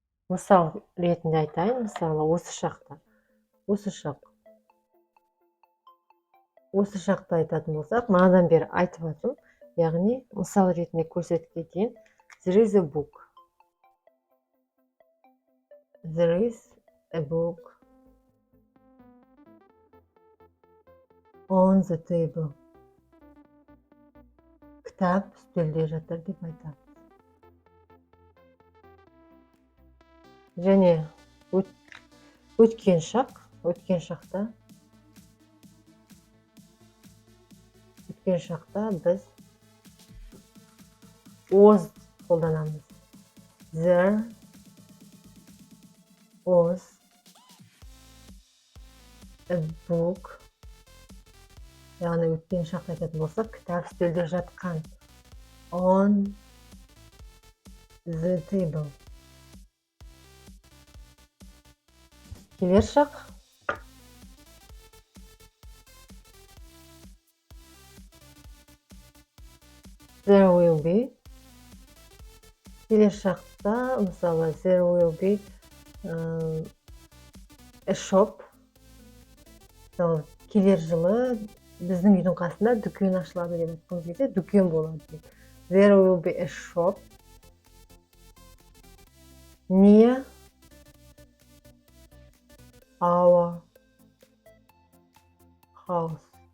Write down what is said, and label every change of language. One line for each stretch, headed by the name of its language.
Kazakh: Мысал ретінде айтайын, мысалы, осы шақта айтатын болсақ, манадан бері айтып жатырмын, яғни мысал ретінде көрсетіп кетейін.
English: There is a book. There is a book on the table.
Kazakh: Кітап үстелде жатыр деп айтады. Және өткен шақ. Өткен шақта біз was қолданамыз.
English: There was a book.
Kazakh: Яғни өткен шақта айтатын болсақ, кітап үстелде жатқан.
English: On the table.
Kazakh: Келер шақ.
English: There will be.
Kazakh: Келер шақта, мысалы,
English: there will be a shop.
Kazakh: Мысалы, келер жылы біздің үйдің қасында дүкен ашылады деп айтқан кезде дүкен болады.
English: There will be a shop near our house.